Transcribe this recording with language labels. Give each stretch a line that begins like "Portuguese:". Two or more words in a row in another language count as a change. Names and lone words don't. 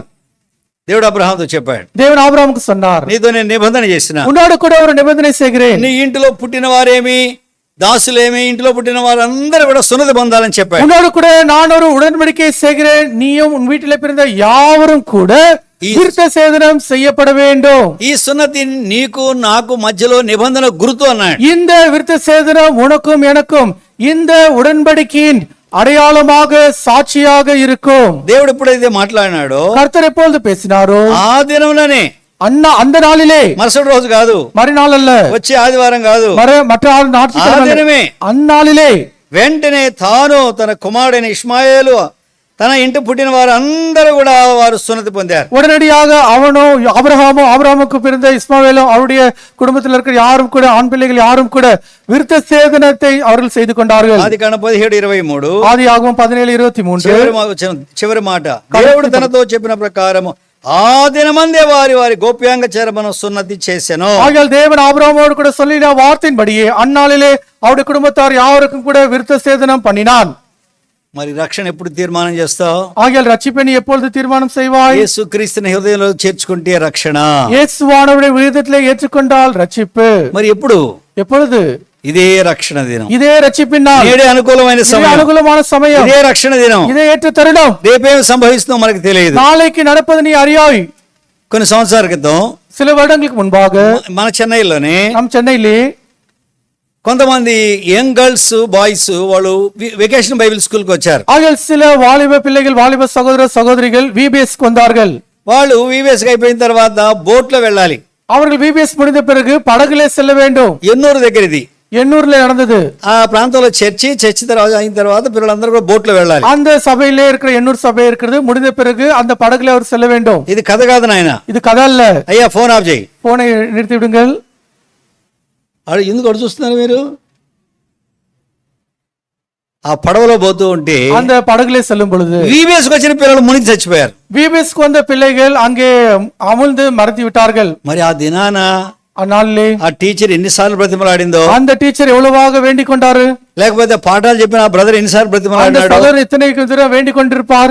Telugu: దేవుడు అబ్రహాముతో చెప్పాడు,
Tamil: தேவன் ஆபிரகாமுக்கு சொன்னார்,
Telugu: నీతో నేను నిబంధన చేసిన,
Tamil: உன்னோடு கூட ஒரு நிபந்தனை செய்கிறேன்.
Telugu: నీ ఇంటిలో పుట్టిన వారేమి దాసులేమి ఇంటిలో పుట్టిన వారందరూ కూడా సున్నతి పొందాలని చెప్పాడు.
Tamil: உன்னோடு கூட நான் ஒரு உடன்படிக்கை செய்கிறேன், நீயும் உன் வீட்டில் பிறந்த யாவரும் கூட விருத்த சேதனம் செய்யப்பட வேண்டும்.
Telugu: ఈ సున్నతి నీకు నాకు మధ్యలో నిబంధన గుర్తు అన్నాడు.
Tamil: இந்த விருத்த சேதனம் உனக்கும் எனக்கும் இந்த உடன்படிக்கையின் அடையாளமாக சாட்சியாக இருக்கும்.
Telugu: దేవుడు ఎప్పుడైతే మాట్లాడినాడో,
Tamil: கர்த்தர் எப்பொழுது பேசினாரோ
Telugu: ఆ దినంలోనే,
Tamil: அந்த நாளிலே,
Telugu: మరుసటి రోజు కాదు,
Tamil: மறுநாள் அல்ல,
Telugu: వచ్చే ఆదివారం కాదు,
Tamil: மற்ற
Telugu: ఆ దినమే,
Tamil: அந்நாளிலே
Telugu: వెంటనే తాను తన కుమారుడైన ఇష్మాయేలు తన ఇంటి పుట్టిన వారు అందరూ కూడా వారు సున్నతి పొందారు.
Tamil: உடனடியாக அவனோ ஆபிரகாமுக்கு பிறந்த இஸ்மாவேலும் அவருடைய குடும்பத்தில் இருக்கிற யாரும் கூட, ஆண் பிள்ளைகள் யாரும் கூட விருத்த சேதனத்தை அவர்கள் செய்து கொண்டார்கள்.
Telugu: ఆదికాండం 17:23,
Tamil: ஆதியாகமம் 17:23
Telugu: చివరి మాట, దేవుడు తనతో చెప్పిన ప్రకారము ఆ దినమందే వారి వారి గోప్యాంగ చర్మను సున్నతి చేసెను.
Tamil: ஆகையால் தேவன் ஆபிரகாமோடு கூட சொல்லின வார்த்தையின்படியே அந்நாளிலே அவருடைய குடும்பத்தார் யாவருக்கும் கூட விருத்த சேதனம் பண்ணினான்.
Telugu: మరి రక్షణ ఎప్పుడు తీర్మానం చేస్తావు?
Tamil: ஆகையால் ரட்சிப்பை நீ எப்பொழுது தீர்மானம் செய்வாய்?
Telugu: యేసుక్రీస్తుని హృదయంలో చేర్చుకుంటే రక్షణ.
Tamil: இயேசுவானவருடைய விருதத்திலே ஏற்றுக்கொண்டால் ரட்சிப்பு.
Telugu: మరి ఎప్పుడు?
Tamil: எப்பொழுது?
Telugu: ఇదే రక్షణ దినం,
Tamil: இதே ரட்சிப்பின் நாள்,
Telugu: ఇదే అనుకూలమైన సమయం,
Tamil: அனுகூலமான சமயம்,
Telugu: ఇదే రక్షణ దినం,
Tamil: இதே ஏற்ற தருணம்.
Telugu: రేపేం సంభవిస్తుందో మనకు తెలియదు.
Tamil: நாளைக்கு நடப்பது நீ அறியாய்.
Telugu: కొన్ని సంవత్సరాల క్రితం,
Tamil: சில வருடங்களுக்கு முன்பாக
Telugu: మన చెన్నైలోనే,
Tamil: நம் சென்னையிலே
Telugu: కొంతమంది
English: young girls boys
Telugu: వాళ్ళు
English: vacation Bible school
Telugu: కి వచ్చారు.
Tamil: ஆகையால் சில வாலிப பிள்ளைகள், வாலிப சகோதர சகோதரிகள் VBS வந்தார்கள்.
Telugu: వాళ్ళు VBS అయిపోయిన తర్వాత బోట్ లో వెళ్ళాలి.
Tamil: அவர்கள் VBS முடிந்த பிறகு படகுலே செல்ல வேண்டும்.
Telugu: ఎన్నూరు దగ్గర ఇది,
Tamil: எண்ணூர்ல நடந்தது.
Telugu: ఆ ప్రాంతంలో చర్చి తర్వాత అయిన తర్వాత పిల్లలందరూ కూడా బోట్ లో వెళ్ళాలి.
Tamil: அந்த சபையிலே இருக்கிற எண்ணூர் சபை இருக்கிறது, முடிந்த பிறகு அந்த படகுல அவர் செல்ல வேண்டும்.
Telugu: ఇది కథ కాదు నాయన,
Tamil: இது கதை அல்ல.
Telugu: అయ్యా
English: phone off
Telugu: చేయి.
Tamil: போனை நிறுத்தி விடுங்கள்.
Telugu: ఎందుకు అడు చూస్తున్నారు మీరు? ఆ పడవలో పోతూ ఉంటే
Tamil: அந்த படகுலே செல்லும் பொழுது
Telugu: VBS వచ్చిన పిల్లలు మునిగి చచ్చిపోయారు.
Tamil: VBS வந்த பிள்ளைகள் அங்கே அமிழ்ந்து மறைத்து விட்டார்கள்.
Telugu: మరి ఆ దినాన
Tamil: அந்நாளிலே
Telugu: ఆ టీచర్ ఎన్నిసార్లు బ్రతిమలాడిందో,
Tamil: அந்த டீச்சர் எவ்வளவாக வேண்டிக் கொண்டாரு,
Telugu: లేకపోతే పాఠాలు చెప్పిన ఆ బ్రదర్ ఎన్నిసార్లు
Tamil: அந்த
Telugu: బ్రతిమలాడినాడు,
Tamil: சகோதரர் எத்தனை தடவை வேண்டிக் கொண்டிருப்பார்,